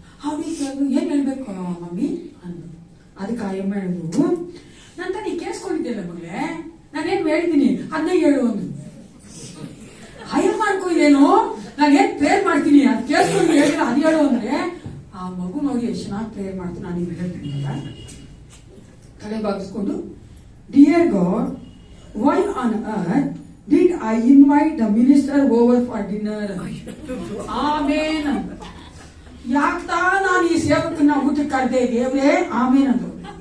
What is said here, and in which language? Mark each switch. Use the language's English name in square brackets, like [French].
[Kannada] ಹುಡುಗಿ ಏನ್ ಹೇಳ್ಬೇಕು ಮಮ್ಮಿ ಅಂದ್ರು. ಅದಕ್ಕೆ ಆ ಎಮ್ಮ ಹೇಳಿದ್ರು, ನಂತ ನೀ ಕೇಳಿಸ್ಕೊಂಡಿದ್ದಿಲ್ಲ ಮಗಳೇ, ನಾನೇನ್ ಹೇಳಿದ್ದೀನಿ ಅದನ್ನ ಹೇಳು ಅಂದ್ರು. ಹೈರ್ ಮಾಡ್ಕೋದೇನು, ನಾನು ಏನ್ ಪ್ರೇಯರ್ ಮಾಡ್ತೀನಿ ಅದು ಕೇಳಿಸ್ಕೊಂಡು ಹೇಳಿದ್ರೆ ಅದು ಹೇಳು ಅಂದ್ರೆ, ಆ ಮಗು ನೋಡಿ ಎಷ್ಟು ಚೆನ್ನಾಗಿ ಪ್ರೇಯರ್ ಮಾಡ್ತೀನಿ. ನಾನು ಈಗ ಹೇಳ್ತೀನಿ, ತಲೆ ಬಾಗಿಸ್ಕೊಂಡು, [English] Dear God, why on earth did I invite the minister over for dinner? [Kannada] ಆಮೇನ್. ಯಾಕ್ತಾ ನಾನು ಈ ಸೇವಕನ್ನ ಊಟಕ್ಕೆ ಕರೆದೆ ದೇವ್ರೆ, ಆಮೇನ್ ಅಂದ್ರು.